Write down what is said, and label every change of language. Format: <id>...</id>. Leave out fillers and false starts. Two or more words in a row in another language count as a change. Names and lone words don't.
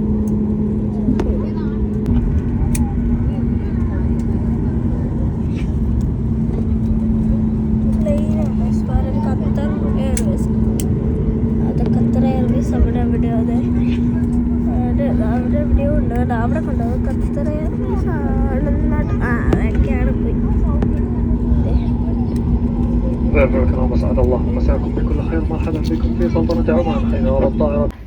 <ml>അവിടെ എവിടെയോ ഉണ്ട്. അവിടെ കണ്ടോ ഖത്തർ എയർവേസ് ആണെന്നാണ്. അതൊക്കെയാണ് പോയി.</ml> <ar>متابعينا الكرام اسعد الله مساكم بكل خير. مرحبا بكم في سلطنة عمان حين نرى الطائرة.</ar>